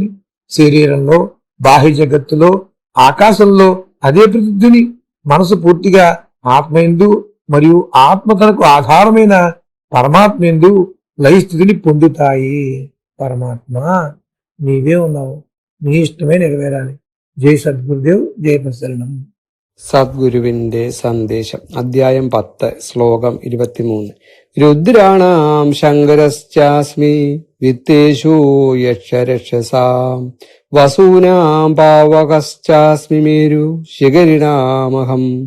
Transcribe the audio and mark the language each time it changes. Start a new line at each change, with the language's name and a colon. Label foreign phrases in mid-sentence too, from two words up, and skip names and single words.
Telugu: శరీరంలో, బాహ్య జగత్తులో, ఆకాశంలో అదే ప్రతిధ్వని. మనసు పూర్తిగా ఆత్మయందు మరియు ఆత్మ తనకు ఆధారమైన పరమాత్మయందు లయస్థితిని పొందుతాయి. పరమాత్మ నీవే ఉన్నావు, నీ ఇష్టమే నెరవేరాలి. జై సద్గురుదేవ్, జై ప్రసరణం.
Malayalam: സദ്ഗുരുവിന്റെ സന്ദേശം. അധ്യായം 10, ശ്ലോകം 23.
Sanskrit: രുദ്രാണാം ശങ്കരശ്ചാസ്മി വിത്തേഷു യക്ഷരക്ഷസാം വസൂനാം പാവകശ്ചാസ്മി മേരു ശിഖരിണാമഹം.